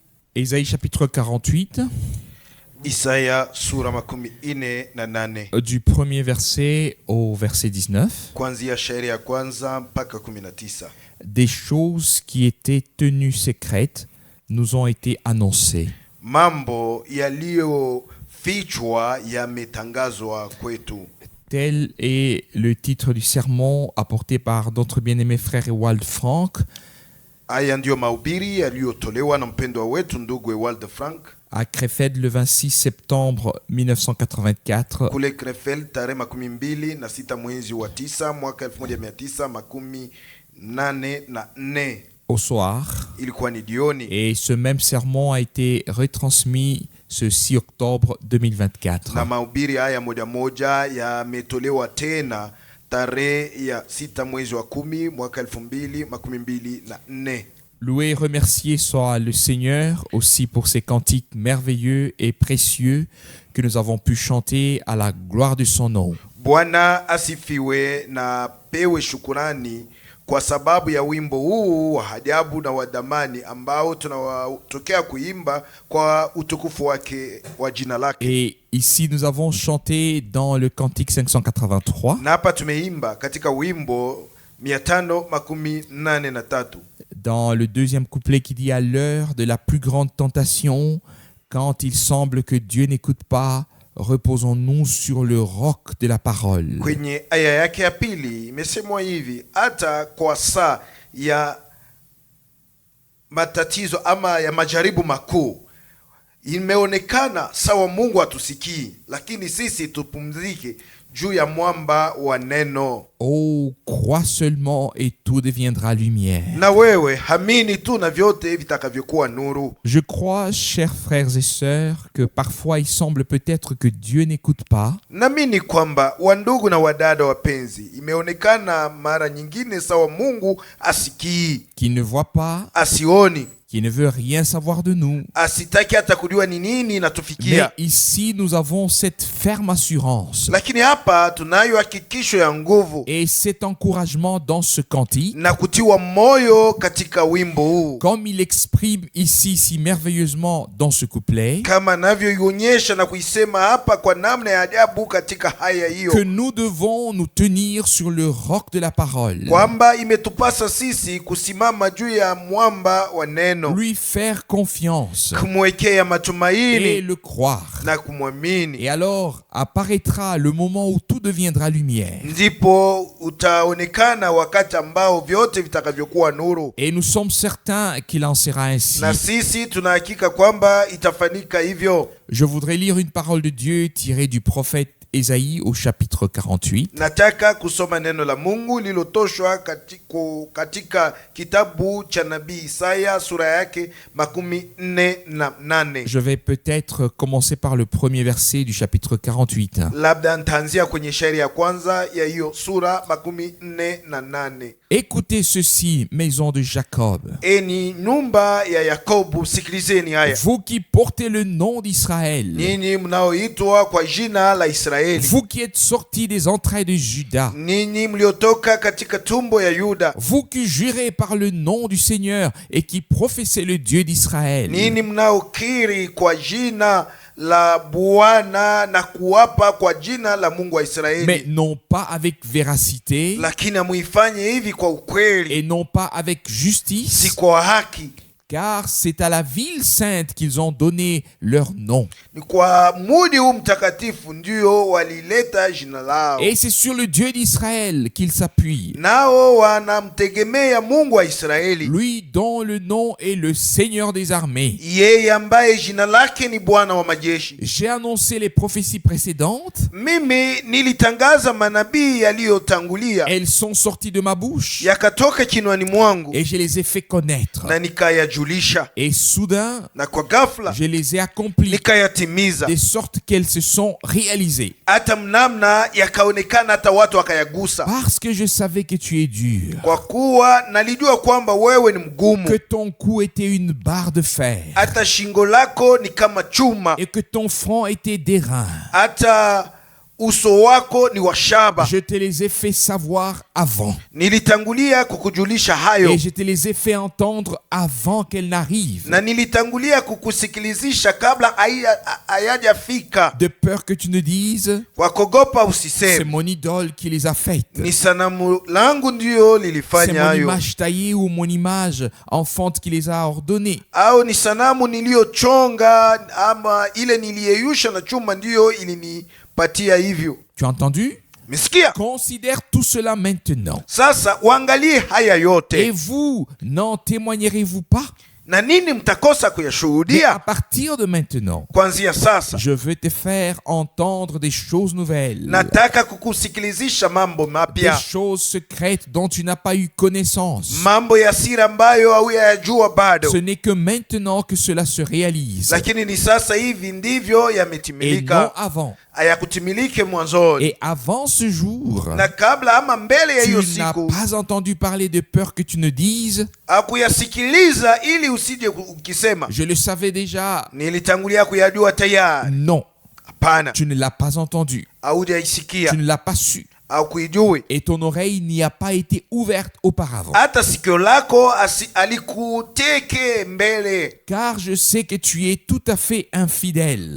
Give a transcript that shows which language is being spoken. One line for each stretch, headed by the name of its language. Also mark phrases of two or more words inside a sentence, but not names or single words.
French: Ésaïe chapitre 48,
Swahili: Isaya sura makumi ine na nane
French: du premier verset au verset 19,
Swahili: kuanzia shairi ya kwanza mpaka 19.
French: des choses qui étaient tenues secrètes nous ont été annoncées.
Swahili: Mambo yaliyofichwa yametangazwa kwetu.
French: Tel est le titre du sermon apporté par notre bien-aimé frère Ewald Frank
Swahili: Haya ndio mahubiri yaliyotolewa na mpendwa wetu ndugu Ewald Frank
French: à Krefeld le 26 septembre 1984
Swahili: kule Krefeld tarehe 26 mwezi wa 9 mwaka 1984
French: au soir.
Swahili: ilikuwa ni jioni.
French: Et ce même sermon a été retransmis ce 6 octobre 2024.
Swahili: Na mahubiri haya moja yametolewa tena tarehe ya 6 mwezi wa 10 mwaka 2024.
French: Loué et remercié soit le Seigneur aussi pour ces cantiques merveilleux et précieux que nous avons pu chanter à la gloire de son nom.
Swahili: Bwana asifiwe na pewe shukurani kwa sababu ya wimbo huu wa ajabu na wa damani ambao tunatokea kuimba kwa utukufu wake wa jina lake.
French: Et ici nous avons chanté dans le cantique 583.
Swahili: Na hapa tumeimba katika wimbo 583
French: dans le deuxième couplet qui dit: à l'heure de la plus grande tentation, quand il semble que Dieu n'écoute pas, reposons-nous sur le roc de la parole.
Swahili: Kwenye aya yake ya pili imesemwa hivi: hata kwa saa ya matatizo ama ya majaribu makuu imeonekana sawa Mungu hatusikii, lakini sisi tupumzike juu ya mwamba wa neno.
French: Oh, crois seulement et tout deviendra lumière.
Swahili: Na wewe hamini tu na vyote vitakavyokuwa nuru.
French: Je crois, chers frères et sœurs, que parfois il semble peut-être que Dieu n'écoute pas.
Swahili: Naamini kwamba wandugu na wadada wapenzi, imeonekana mara nyingine sawa Mungu asikii,
French: Qu'il ne voit pas,
Swahili: asioni,
French: qu'il ne veut rien savoir de nous.
Swahili: asitaki hata kujua ni nini
French: Mais
Swahili: inatufikia.
French: ici, nous avons cette ferme assurance
Swahili: Lakini hapa tunayo hakikisho ya nguvu
French: et cet encouragement dans ce cantique,
Swahili: na kutiwa moyo katika wimbo huu,
French: comme il exprime ici si merveilleusement dans ce couplet,
Swahili: kama navyoionyesha na kuisema hapa kwa namna ya ajabu katika haya
French: que
Swahili: hiyo,
French: nous devons nous tenir sur le roc de la parole,
Swahili: kwamba imetupasa sisi kusimama juu ya mwamba wa neno,
French: lui faire confiance
Swahili: kumwekea
French: et
Swahili: matumaini
French: le croire.
Swahili: na kumwamini.
French: Et alors apparaîtra le moment où tout deviendra lumière.
Swahili: Ndipo utaonekana wakati ambao vyote vitakavyokuwa nuru.
French: Et nous sommes certains qu'il en sera ainsi.
Swahili: Na sisi tunahakika kwamba itafanyika hivyo.
French: Je voudrais lire une parole de Dieu tirée du prophète Ésaïe au chapitre 48.
Swahili: Nataka kusoma neno la Mungu lilotoshwa katika kitabu cha nabii Isaya sura yake 48.
French: Je vais peut-être commencer par le premier verset du chapitre 48.
Swahili: Labda nitaanzia kwenye shairi ya kwanza ya hiyo sura 48.
French: Écoutez ceci, maison de Jacob,
Swahili: Eni nyumba ya Yakobo, sikilizeni haya.
French: vous qui portez le nom d'Israël,
Swahili: Ninyi mnaoitwa kwa jina la Israeli,
French: vous qui êtes sortis des entrailles de Juda,
Swahili: ninyi mliotoka katika tumbo ya Yuda,
French: vous qui jurez par le nom du Seigneur et qui professez le Dieu d'Israël.
Swahili: ninyi mnaokiri kwa jina la Bwana na kuapa kwa jina la Mungu wa
French: Mais
Swahili: Israeli,
French: non pas avec véracité
Swahili: lakini muifanye hivi kwa ukweli,
French: et non pas avec justice,
Swahili: si kwa haki.
French: car c'est à la ville sainte qu'ils ont donné leur nom.
Swahili: Ni kwa mudi huu mtakatifu ndio walileta jina lao,
French: Et c'est sur le Dieu d'Israël qu'ils s'appuient,
Swahili: nao wanamtegemea Mungu wa Israeli,
French: lui dont le nom est le Seigneur des armées.
Swahili: yeye ambaye jina lake ni Bwana wa majeshi.
French: J'ai annoncé les prophéties précédentes,
Swahili: Mimi nilitangaza manabii yaliyotangulia,
French: elles sont sorties de ma bouche
Swahili: yakatoka kinwani mwangu
French: et je les ai fait connaître.
Swahili: na nikayajulisha,
French: Et soudain,
Swahili: na kwa ghafla
French: je les ai accomplies
Swahili: nikayatimiza,
French: de sorte qu'elles se sont réalisées.
Swahili: hata mnamna yakaonekana, hata watu wakayagusa,
French: Parce que je savais que tu es dur,
Swahili: kwa kuwa nalijua kwamba wewe ni mgumu,
French: que ton cou était une barre de fer
Swahili: hata shingo lako ni kama chuma,
French: et que ton front était d'airain.
Swahili: hata uso wako ni wa shaba.
French: Je te les ai fait savoir avant.
Swahili: Nilitangulia kukujulisha hayo.
French: Et je te les ai fait entendre avant qu'elles n'arrivent.
Swahili: Na nilitangulia kukusikilizisha kabla hayajafika.
French: De peur que tu ne dises,
Swahili: Kwa kuogopa
French: c'est
Swahili: usiseme,
French: mon idole qui les a faites.
Swahili: ni sanamu langu ndio
French: C'est
Swahili: lilifanya
French: mon
Swahili: hayo.
French: image taillée ou mon image enfante qui les a ordonnées.
Swahili: Au ni sanamu niliyochonga ama ile niliyeyusha na chuma ndiyo ilinipatia hivyo.
French: Tu as entendu?
Swahili: Mesikia?
French: Considère tout cela maintenant.
Swahili: Sasa uangalie haya
French: Et
Swahili: yote.
French: vous, n'en témoignerez-vous pas?
Swahili: Na nini mtakosa
French: Mais à
Swahili: kuyashuhudia?
French: partir de maintenant,
Swahili: Kuanzia sasa
French: je veux te faire entendre des choses nouvelles,
Swahili: nataka kukusikilizisha mambo
French: des
Swahili: mapya,
French: choses secrètes dont tu n'as pas eu connaissance.
Swahili: mambo ya siri ambayo hauyajua bado,
French: Ce n'est que maintenant que cela se réalise
Swahili: lakini ni sasa hivi ndivyo
French: et non
Swahili: yametimilika,
French: avant.
Swahili: hayakutimilike mwanzoni.
French: Et avant ce jour,
Swahili: Na kabla ama mbele ya
French: tu
Swahili: hiyo
French: n'as
Swahili: siku
French: pas entendu parler de peur que tu ne dises,
Swahili: hakuyasikiliza ili usije ukisema
French: je le savais déjà.
Swahili: nilitangulia kuyajua tayari.
French: Non,
Swahili: Hapana,
French: tu ne l'as pas entendu,
Swahili: haujaisikia
French: tu ne l'as pas su.
Swahili: au kuijui,
French: Et ton oreille n'y a pas été ouverte auparavant.
Swahili: hata sikio lako alikuteke mbele,
French: Car je sais que tu es tout à fait infidèle.